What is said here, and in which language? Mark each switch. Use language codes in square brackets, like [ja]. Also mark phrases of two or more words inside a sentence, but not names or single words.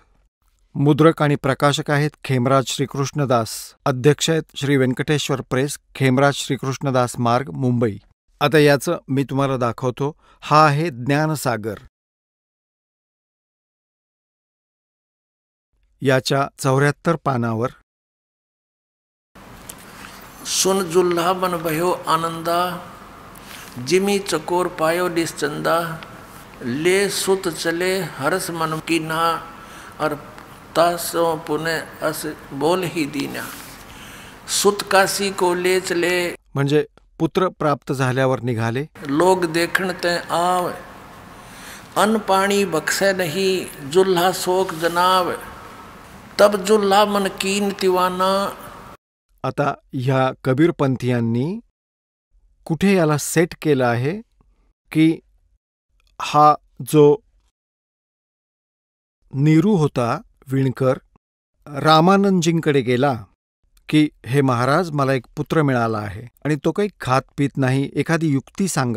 [mr] मुद्रक आणि प्रकाशक आहेत खेमराज श्रीकृष्णदास. अध्यक्ष आहेत श्री व्यंकटेश्वर प्रेस, खेमराज श्रीकृष्णदास मार्ग, मुंबई. आता याचं मी तुम्हाला दाखवतो. हा आहे ज्ञानसागर. याच्या 74 पानावर [hi] सुन जुल्हा बन भयो आनंदा, जिमी चकोर पायो निश्चंदा, ले सुत चले हर्ष मन की ना, और तासों पुने अस बोल ही दीना. सुत काशी को ले चले, [mr] म्हणजे पुत्र प्राप्त झाल्यावर निघाले. [hi] लोग देखण ते आव, अन्न पाणी बख्शे नहीं, जुल्हा शोक जनाव, तब जुल्हा मन कीन तिवाना. [mr] आता ह्या कबीरपंथीयांनी कुठे याला सेट केलं आहे की हा जो नीरू होता विणकर, रामानंदजींकडे गेला की हे महाराज, मला एक पुत्र मिळाला आहे आणि तो काही खात पीत नाही, एखादी युक्ती सांगा.